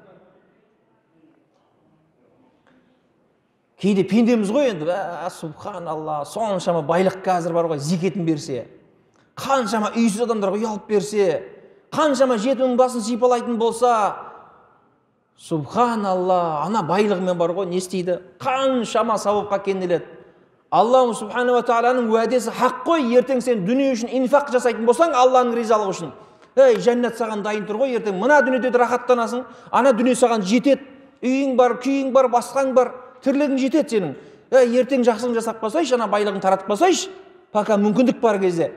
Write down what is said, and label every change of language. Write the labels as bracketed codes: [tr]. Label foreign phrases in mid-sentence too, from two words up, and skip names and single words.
[kk] Кейде пендеміз ғой енді, субханалла, соншама байлық қазір бар ғой, зекетін берсе, қаншама үйсіз адамдарға үй алып берсе, қаншама жетімнің басын сипалайтын болса, субханалла, ана байлығымен бар ғой, не істейді? Қаншама сауапқа кенеледі, [ar] الله سبحانه و [kk] тағаланың уәдесі хақ қой. Ертең сен дүние үшін инфақ жасайтын болсаң, Алланың ризалығы үшін. Жәннат саған дайын тұр ғой, ертең мына дүниеде рахаттанасың, ана дүние саған жетеді. Үйің бар, күйің бар, басқаң бар, тірлігің жетеді сенің. Ертең жақсылығын жасап қойсайшы, ана байлығын таратып қойсайшы, пока мүмкіндік бар кезде.